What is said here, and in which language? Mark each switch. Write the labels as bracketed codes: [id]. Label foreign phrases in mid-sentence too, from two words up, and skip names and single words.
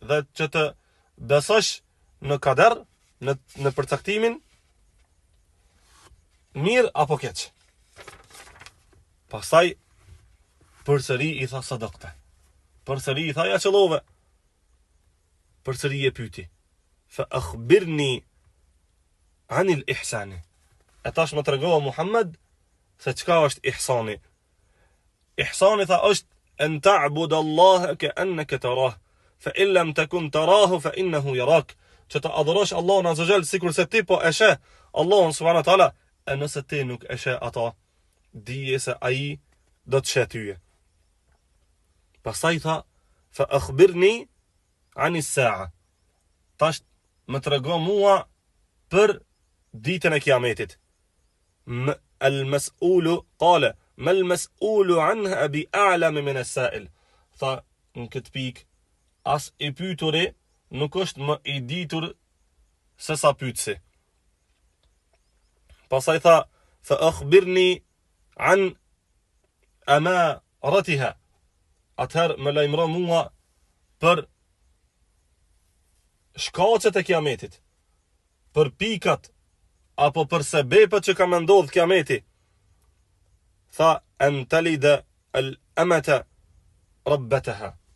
[sq] Dhe që të besosh në kader, në përcaktimin mirë apo keq. Pastaj përsëri i tha sadakte. Përsëri i tha ja qëllove. Përsëri e pyeti. [ar] فأخبرني عن الإحسان. [sq] E tash më tregova Muhammed se çka është ihsani. Ihsani tha është [ar] أن تعبد الله كأنك تراه فإن لم تكن تراه فإنه يراك. [sq] Që të adhurosh Allahun [ar] عز جل [sq] sikur se ti po e sheh Allahun [ar] سبحانه وتعالى, [sq] e nëse ti nuk e sheh ata, dije se ai do të sheh tyje. Pastaj tha [ar] فأخبرني عن الساعة. [sq] Tash më trego mua për ditën e kiametit. [ar] المسؤول قال ما المسؤول عنها بأعلم من السائل. [sq] Tha në këtë pikë as i pyeturi nuk është më i ditur se sa pyetësi. Pastaj tha [ar] فأخبرني عن أماراتها. [sq] Atëherë më lajmëro mua për shkaqet e kiametit, për pikat apo për sebepet që ka më ndodh kiameti. [ar] Tha أن تلد الأمة ربتها.